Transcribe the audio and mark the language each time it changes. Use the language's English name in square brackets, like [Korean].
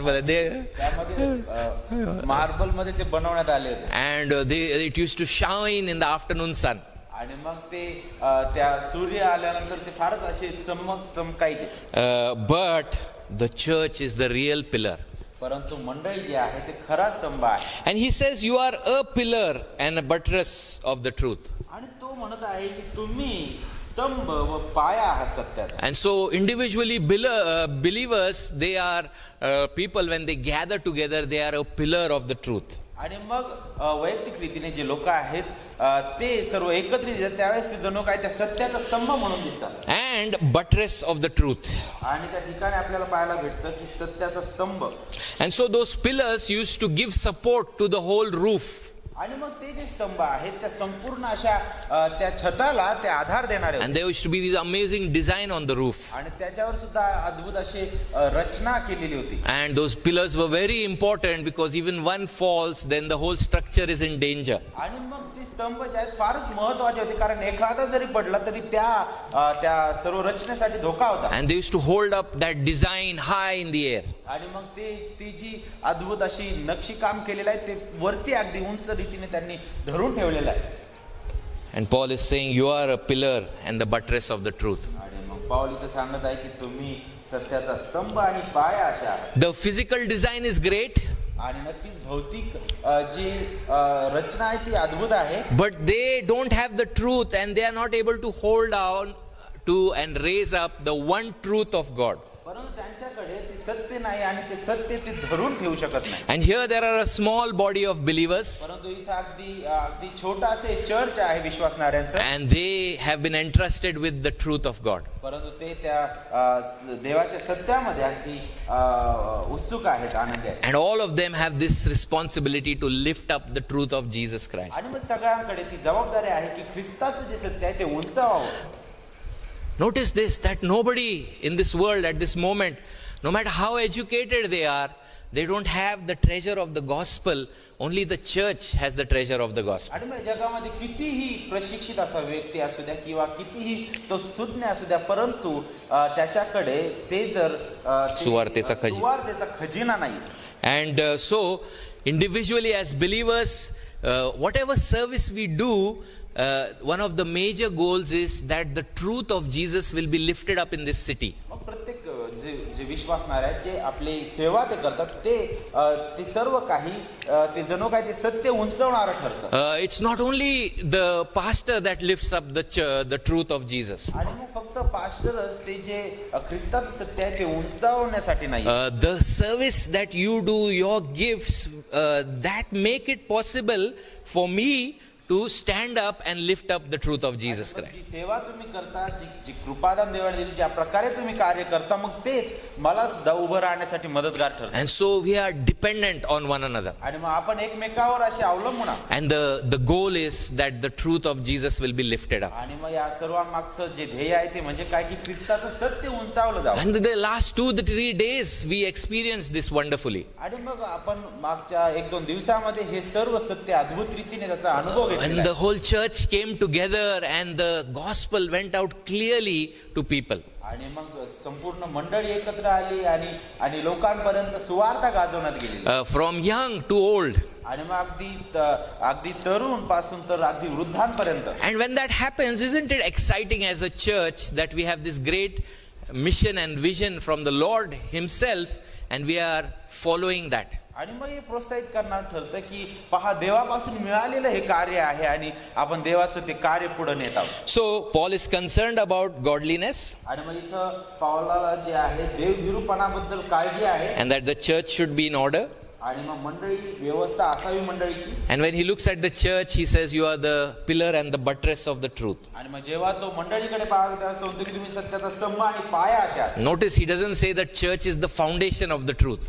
[Marathi] त्यामध्ये मार्बल मध्ये ते बनवण्यात आले होते. [English] And it used to shine in the afternoon sun. [Marathi] आणि मग ते त्या सूर्य आल्यानंतर ते फारच असे चमकायचे. [English] But the church is the real pillar. [Marathi] परंतु मंडळी जे आहे ते खरा स्तंभ आहे. [English] And he says you are a pillar and a buttress of the truth. [Marathi] आणि तो म्हणत आहे की तुम्ही स्तंभ व पाया आहात सत्याचा. [English] And so individually believers, they are people, when they gather together, they are a pillar of the truth. [Marathi] आणि मग वैयक्तिक रीतीने जे लोक आहेत ते सर्व एकत्रित येतात त्यावेळेस ते जणू काय त्या सत्याचा स्तंभ म्हणून दिसतात. [English] And buttress of the truth. [Marathi] आणि त्या ठिकाणी आपल्याला पाहायला भेटतं की सत्याचा स्तंभ. [English] And so those pillars used to give support to the whole roof. [Marathi] आणि मग ते जे स्तंभ आहेत त्या संपूर्ण अशा त्या छताला ते आधार देणारे होते. [English] And there used to be this amazing design on the roof. [Marathi] आणि त्याच्यावर सुद्धा अद्भुत अशी रचना केलेली होती. [English] And those pillars were very important because even one falls, then the whole structure is in danger. [Marathi] आणि मग ते स्तंभ जे आहेत फारच महत्त्वाचे होते कारण एखादा जरी पडला तरी त्या सर्व रचनेसाठी धोका होता. [English] And they used to hold up that design high in the air. [Marathi] आणि मग ती जी अद्भुत अशी नक्षी काम केलेलं आहे ते वरती अगदी उंच रीतीने त्यांनी धरून ठेवलेलं आहे. [English] And Paul is saying you are a pillar and the buttress of the truth. [Marathi] आणि मग पाऊल इथे सांगत आहे की तुम्ही सत्याचा स्तंभ आणि पाया अशा आहात. [English] The physical design is great. [Marathi] आणि नक्कीच भौतिक जी रचना आहे ती अद्भुत आहे. [English] But they don't have the truth and they are not able to hold on to and raise up the one truth of God. [Marathi] परंतु त्यांच्याकडे ते सत्य नाही आणि ते सत्य ते धरून ठेवू शकत नाही. [English] And here there are a small body of believers. [Marathi] परंतु इथे अगदी छोटा असे चर्च आहे विश्वासणाऱ्यांचं. [English] And they have been entrusted with the truth of God. [Marathi] परंतु ते त्या देवाच्या सत्यामध्ये अगदी उत्सुक आहेत, आनंदी आहेत. [English] And all of them have this responsibility to lift up the truth of Jesus Christ. [Marathi] आणि मग सगळ्यांकडे ती जबाबदारी आहे की ख्रिस्ताचं जे सत्य आहे ते उंचावावं. [English] Notice this, that nobody in this world at this moment, no matter how educated they are, they don't have the treasure of the gospel. Only the church has the treasure of the gospel. [Marathi] आणि मग जगामध्ये कितीही प्रशिक्षित असा व्यक्ती असू द्या किंवा कितीही तो सुज्ञ असू द्या परंतु त्याच्याकडे ते जर सुवार्तेचा खजिना नाही. [English] And so individually as believers, whatever service we do, one of the major goals is that the truth of Jesus will be lifted up in this city. [Marathi] प्रत्येक जे विश्वासणारे आहेत जे आपली सेवा ते करतात ते सर्व काही ते जणू काय ते सत्य उंचवणारं ठरतं. [English] It's not only the pastor that lifts up the truth of Jesus. [Marathi] आणि मग फक्त पास्टरच ते जे ख्रिस्ताचं सत्य आहे ते उंचावण्यासाठी नाही. [English] The service that you do, your gifts, that make it possible for me to stand up and lift up the truth of Jesus Christ. [Marathi] जी सेवा तुम्ही करता, जी कृपादान देवाने दिली, ज्या प्रकारे तुम्ही कार्य करता, मग तेच मला सुद्धा उभं राहण्यासाठी मदतगार ठरतं. [English] And so we are dependent on one another. [Marathi] आणि मग आपण एकमेकावर असे अवलंबून आहोत. [English] And the goal is that the truth of Jesus will be lifted up. [Marathi] आणि मग या सर्वांमागचं जे ध्येय आहे ते म्हणजे काय की ख्रिस्ताचं सत्य उंचावलं जावं. [English] And the last 2-3 days we experienced this wonderfully. [Marathi] आणि मग आपण मागच्या 1-2 दिवसामध्ये हे सर्व सत्य अद्भुत रीतीने त्याचा अनुभव घेतला. [English] And the whole church came together and the gospel went out clearly to people. [Marathi] आणि मग संपूर्ण मंडळी एकत्र आली आणि लोकांपर्यंत सुवार्ता गाजवण्यात गेली. [English] From young to old. [Marathi] आणि मग अगदी तरुण पासून तर अगदी वृद्धांपर्यंत. [English] And when that happens, isn't it exciting as a church that we have this great mission and vision from the Lord himself and we are following that? [Marathi] आणि मग हे प्रोत्साहित करणार ठरतं की पहा देवापासून मिळालेलं हे कार्य आहे आणि आपण देवाचं ते कार्य पुढे नेत आहोत. [English] So Paul is concerned about godliness [Marathi] आणि मग इथं पावलाला जे आहे देवभिरूपणाबद्दल काळजी आहे. [English] and that the church should be in order. [Marathi] आणि मग मंडळी व्यवस्था असावी मंडळीची. [English] And when he looks at the church, he says, you are the pillar and the buttress of the truth. [Marathi] आणि मग जेव्हा तो मंडळीकडे पाहतो तेव्हा तो म्हणतो की तुम्ही सत्याचा स्तंभ आणि पाया अशा. [English] Notice he doesn't say that church is the foundation of the truth.